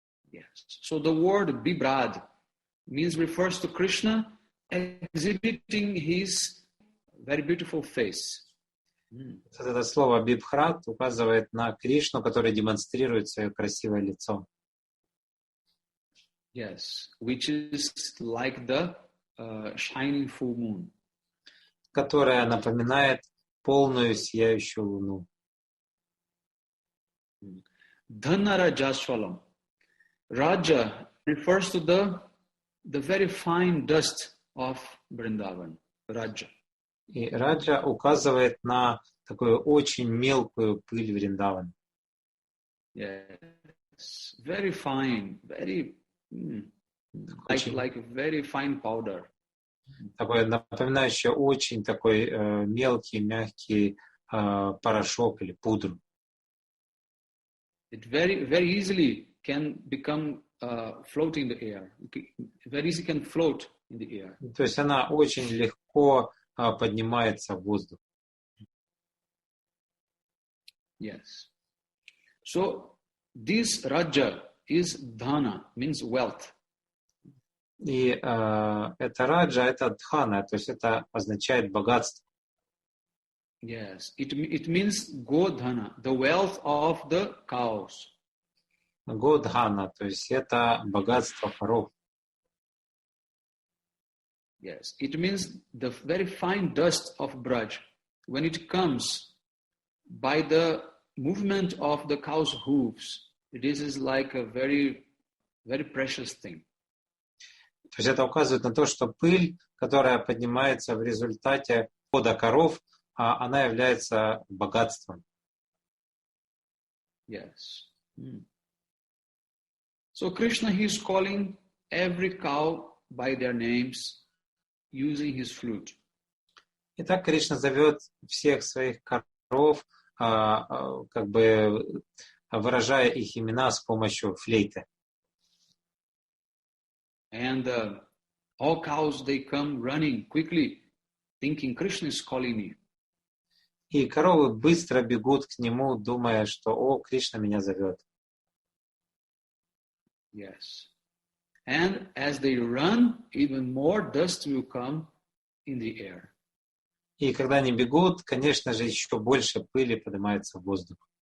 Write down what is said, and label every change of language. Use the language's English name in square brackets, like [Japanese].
[English] Yes. So the word bibrad refers to Krishna exhibiting his very beautiful face. [Russian] Это слово бибхрат указывает на Кришну, который демонстрирует свое красивое лицо. [English] Yes, which is like the shining full moon. [Russian] Которая напоминает полную сияющую луну. [Sanskrit] Dhanarajaswalam. [English] Raja refers to the very fine dust of Vrindavan. Raja. [Russian] И Раджа указывает на такую очень мелкую пыль Вриндавана. [English] Yes, very fine, very like a very fine powder. [Russian] Такой напоминающий очень такой мелкий, мягкий порошок или пудру. [English] It very easily can become float in the air. Very easily can float in the air. [Russian] То есть она очень lегко поднимается в воздух. [English] Yes. So this Raja is dhana, means wealth. [Russian] И это раджа, это дхана, то есть это означает богатство. [English] Yes, it means godhana, the wealth of the cows. [Russian] Годхана, то есть это богатство коров. [English] Yes, it means the very fine dust of Braj. When it comes by the movement of the cow's hooves, this is like a very, very precious thing. [Russian] То есть это указывает на то, что пыль, которая поднимается в результате хода коров, она является богатством. [English] Yes. So Krishna, he is calling every cow by their names using his flute. [Russian] Итак, Кришна зовет всех своих коров, как бы выражая их имена с помощью флейты. [English] And all cows, they come running quickly, thinking Krishna is calling me. [Russian] И коровы быстро бегут к нему, думая, что «О, Кришна меня зовет». [English] Yes. And as they run, even more dust will come in the air. [Russian] И когда они бегут, конечно же, еще больше пыли поднимается в воздух.